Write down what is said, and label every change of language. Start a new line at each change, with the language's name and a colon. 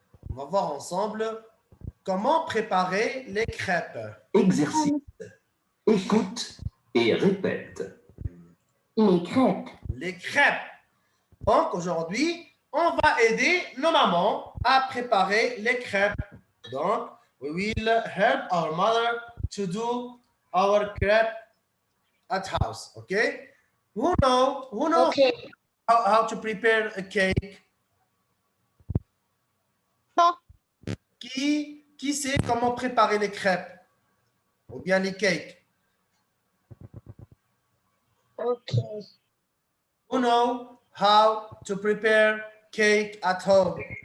French: On va voir ensemble comment préparer les crêpes. Exercice. Écoute et répète. Les crêpes. Les crêpes. Donc, aujourd'hui, on va aider nos mamans à préparer les crêpes. Donc,
English: we will help our mother to do our crepe at house. Okay? Who knows Okay. how to prepare a cake?
French: Non. Qui sait comment préparer les crêpes ou bien les cakes?
English: Okay. Who know how to prepare cake at home?